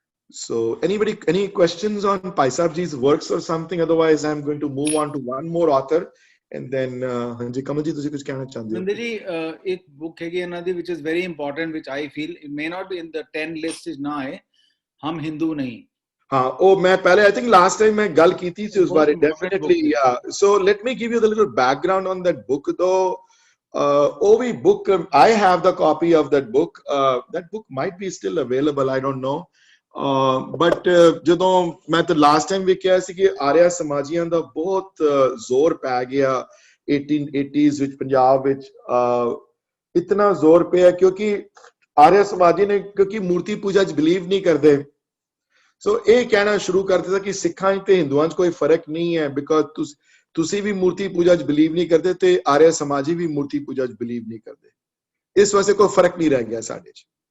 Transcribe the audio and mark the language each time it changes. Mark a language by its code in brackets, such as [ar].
[en] So anybody, any questions on Pai Sahib ji's works or something? Otherwise I'm going to move on to one more author and then [pa] ਹਾਂਜੀ ਕਮਲ ਜੀ ਤੁਸੀਂ ਕੁਝ ਕਹਿਣਾ ਚਾਹੁੰਦੇ ਹੋ? ਮੰਦਰ ਜੀ ਇੱਕ ਬੁੱਕ ਹੈਗੀ ਇਹਨਾਂ ਦੀ [en] which is very important, which I feel it may not be in the 10 list is ਨਾ ਹੈ, ਹਮ ਹਿੰਦੂ ਨਹੀਂ। [pa] हाँ, ਉਹ ਮੈਂ ਪਹਿਲੇ [en] I think last time [pa] ਮੈਂ ਗੱਲ ਕੀਤੀ ਸੀ ਉਸ ਬਾਰੇ। [en] Definitely, yeah. So let me give you the little background on that book though. [pa] ਉਹ ਵੀ [en] book, I have the copy of that book. That book might be still available, I don't know. [pa] But ਜਦੋਂ ਮੈਂ ਤਾਂ last time ਵੀ ਕਿਹਾ ਸੀ ਕਿ ਆਰਿਆ ਸਮਾਜੀਆਂ ਦਾ ਬਹੁਤ ਜ਼ੋਰ ਪੈ ਗਿਆ 1880s ਵਿੱਚ ਪੰਜਾਬ ਵਿੱਚ। ਇਤਨਾ ਜ਼ੋਰ ਪਿਆ ਕਿਉਂਕਿ ਆਰਿਆ ਸਮਾਜੀ ਨੇ, ਕਿਉਂਕਿ ਮੂਰਤੀ ਪੂਜਾ 'ਚ ਬਿਲੀਵ ਨਹੀਂ ਕਰਦੇ, ਸੋ ਇਹ ਕਹਿਣਾ ਸ਼ੁਰੂ ਕਰ ਦਿੱਤਾ ਕਿ ਸਿੱਖਾਂ ਤੇ ਹਿੰਦੂਆਂ 'ਚ ਕੋਈ ਫਰਕ ਨਹੀਂ ਹੈ, ਬਿਕਾਜ਼ ਤੁਸੀਂ ਵੀ ਮੂਰਤੀ ਪੂਜਾ 'ਚ ਬਿਲੀਵ ਨਹੀਂ ਕਰਦੇ ਤੇ ਆਰਿਆ ਸਮਾਜੀ ਵੀ ਮੂਰਤੀ ਪੂਜਾ 'ਚ ਬਿਲੀਵ ਨਹੀਂ ਕਰਦੇ। ਇਸ ਵਾਸਤੇ ਕੋਈ ਫਰਕ ਨਹੀਂ ਰਹਿ ਗਿਆ ਸਾਡੇ 'ਚ।